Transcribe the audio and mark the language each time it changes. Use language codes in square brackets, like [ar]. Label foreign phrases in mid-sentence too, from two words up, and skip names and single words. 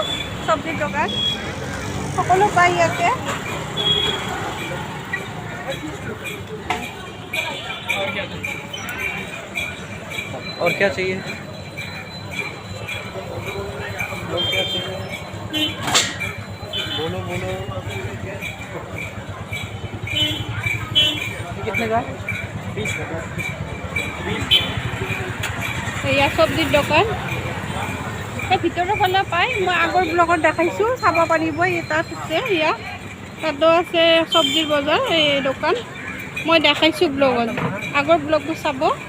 [as] চব্জিৰ দোকান সকলো পায় ইয়াতে। [hi] और क्या चाहिए? बोलो बोलो। कितने का? 20 का। [as] এয়া চব্জিৰ দোকান, এই ভিতৰৰ ফালে পায়। মই আগৰ ব্লগত দেখাইছোঁ, চাব পাৰিব। এই তাত আছে, এয়া তাতো আছে চব্জিৰ বজাৰ, এই দোকান মই দেখাইছোঁ ব্লগত, আগৰ ব্লগটো চাব।